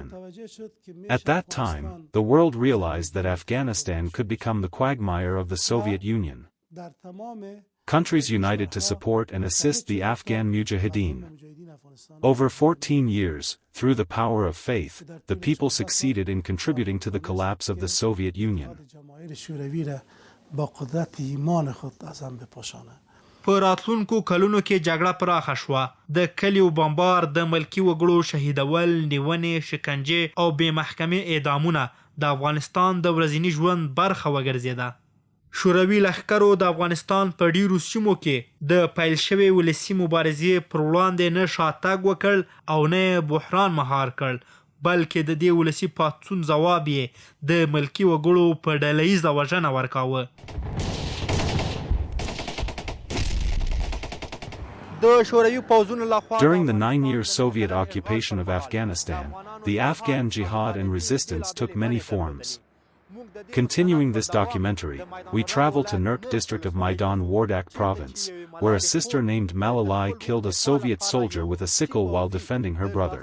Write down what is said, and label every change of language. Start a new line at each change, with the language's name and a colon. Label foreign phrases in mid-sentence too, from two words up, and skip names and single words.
English: At that time, the world realized that Afghanistan could become the quagmire of the Soviet Union. Countries united to support and assist the Afghan Mujahideen. Over 14 years, through the power of faith, the people succeeded in contributing to the collapse of the Soviet Union.
Persian: با قدرت ایمان خود از هم بپاشانه.
Pashto: په راتلونکو کلونو کې جګړه پراخه شوه. د کلیو بمبار، د ملکي وګړو شهیدول، نیونې، شکنجې او بې محکمې اعدامونه د افغانستان د ورځني ژوند برخه وګرځېده. شوروي لښکرو د افغانستان په ډیرو سیمو کې د پیل شوې ولسي مبارزې پر وړاندې نه شاتګ وکړ او نه بحران مهار کړ، بلکې د دې ولسي پاڅون ځواب یې د ملکي وګړو په ډله ییزه وژنه ورکاوه.
English: During the 9-year Soviet occupation of Afghanistan, the Afghan jihad and resistance took many forms. Continuing this documentary, we travel to Nurk district of Maidan Wardak province, where a sister named Malalai killed a Soviet soldier with a sickle while defending her brother.